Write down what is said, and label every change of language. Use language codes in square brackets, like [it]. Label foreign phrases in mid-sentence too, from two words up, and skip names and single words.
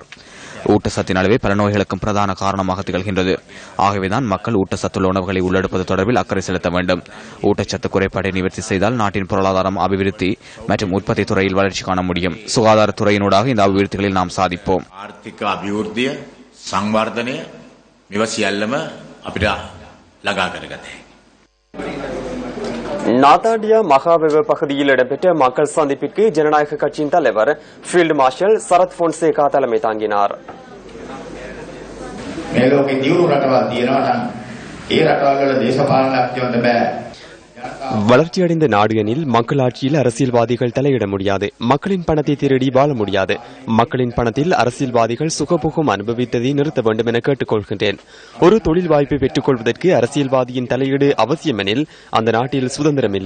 [ta] ஊட்டச்சத்தின் அளவே பல நோய்களுக்கும் பிரதான காரணமாக திகழ்கின்றது. ஆகவேதான் மக்கள் ஊட்டச்சத்துள்ள உணவுகளை உள்ளெடுப்பது தொடர்பில் அக்கறை செலுத்த வேண்டும். ஊட்டச்சத்து குறைபாட்டை நிவர்த்தி செய்தால் நாட்டின் பொருளாதாரம், அபிவிருத்தி மற்றும் உற்பத்தி துறையில் வளர்ச்சி காண முடியும். சுகாதாரத்துறையினூடாக இந்த அபிவிருத்திகளில் நாம் சாதிப்போம். [si] සංවර්ධනය මෙව සියල්ලම අපිට ළඟා කරගත හැකියි. [ta] நாத்தாண்டியா மகாவெவ பகுதியில் இடம்பெற்ற மக்கள் சந்திப்பிற்கு ஜனநாயக கட்சியின் தலைவர் ஃபீல்டு மார்ஷல் சரத் பொன்சேகா தலைமை தாங்கினார். [si] මේ ලෝකේ දියුණු රටවල් තියෙනවා නම් ඒ රටවල් වල දේශපාලනඥයන්ට බෑ. [ta] வளர்ச்சியடைந்த நாடு எனில் மக்களாட்சியில் அரசியல்வாதிகள் தலையிட முடியாது. மக்களின் பணத்தை திருடி வாழ முடியாது. மக்களின் பணத்தில் அரசியல்வாதிகள் சுகபோகம் அனுபவித்ததை நிறுத்த வேண்டும் என கேட்டுக்கொள்கின்றேன். ஒரு தொழில் வாய்ப்பை பெற்றுக் கொள்வதற்கு அரசியல்வாதியின் தலையீடு அவசியம் எனில் அந்த நாட்டில் சுதந்திரம் இல்லை.